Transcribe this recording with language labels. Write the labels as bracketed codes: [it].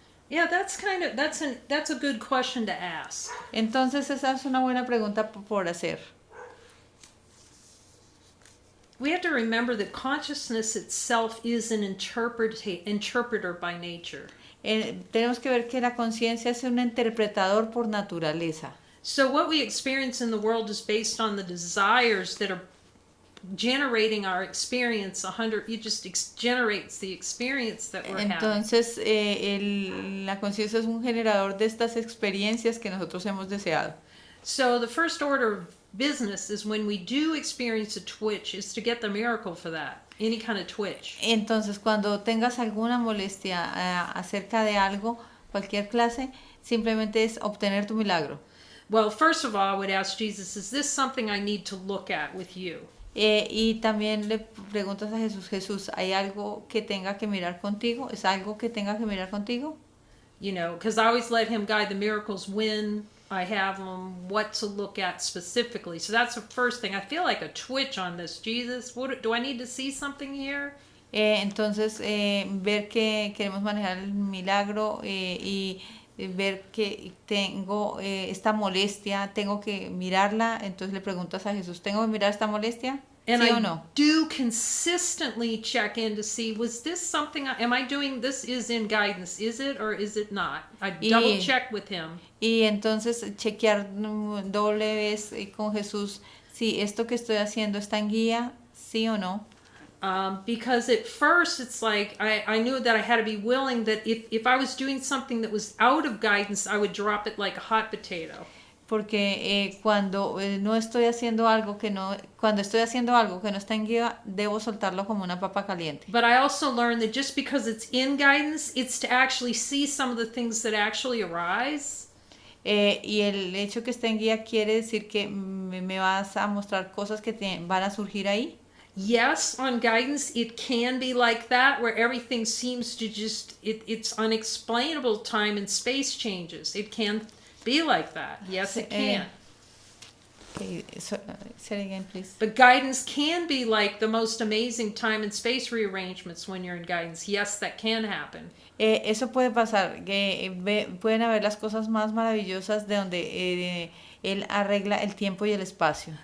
[en] Yeah, that's a good question to ask. [es] Entonces esa es una buena pregunta por hacer. [en] We have to remember that consciousness itself is an interpreter by nature. [es] Tenemos que ver que la conciencia es un interpretador por naturaleza. [en] So what we experience in the world is based on the desires that are generating our experience. It just generates the experience that we're having. [es] Entonces la conciencia es un generador de estas experiencias que nosotros hemos deseado. [en] So the first order of business is when we do experience a twitch is to get the miracle for that. Any kind of twitch. [es] Entonces cuando tengas alguna molestia acerca de algo, cualquier clase, simplemente es obtener tu milagro. [en] Well, first of all, I would ask Jesus, is this something I need to look at with you? [es] Y también le preguntas a Jesús, ¿hay algo que tenga que mirar contigo? ¿Es algo que tenga que mirar contigo? [en] You know, because I always let him guide the miracles when I have them, what to look at specifically. So that's the first thing. I feel like a twitch on this. Jesus, do I need to see something here? [es] Entonces, ver que queremos manejar el milagro y ver que tengo esta molestia, tengo que mirarla. Entonces le preguntas a Jesús, ¿tengo que mirar esta molestia? [en] And [es] ¿Sí [en] I [es] o no? [en] do consistently check in to see, was this something, am I doing, this is in guidance, is it or is it not? I double check with him. [es] Y entonces chequear doble vez con Jesús si esto que estoy haciendo está en guía, sí o no. [en] Because at first it's like I knew that I had to be willing that if I was doing something that was out of guidance, I would drop it like a hot potato. [es] Porque cuando no estoy haciendo algo cuando estoy haciendo algo que no está en guía, debo soltarlo como una papa caliente. [en] But I also learned that just because it's in guidance, it's to actually see some of the things that actually arise. [es] Y el hecho que esté en guía quiere decir que me vas a mostrar cosas que van a surgir ahí. [en] Yes, on guidance, it can be like that, where everything seems to just, it's unexplainable time and space changes. It can be like that. Yes, it can. Okay, say it again, please. But guidance can be like the most amazing time and space rearrangements when you're in guidance. Yes, that can happen. [es] Eso puede pasar, que pueden haber las cosas más maravillosas de donde él arregla el tiempo y el espacio.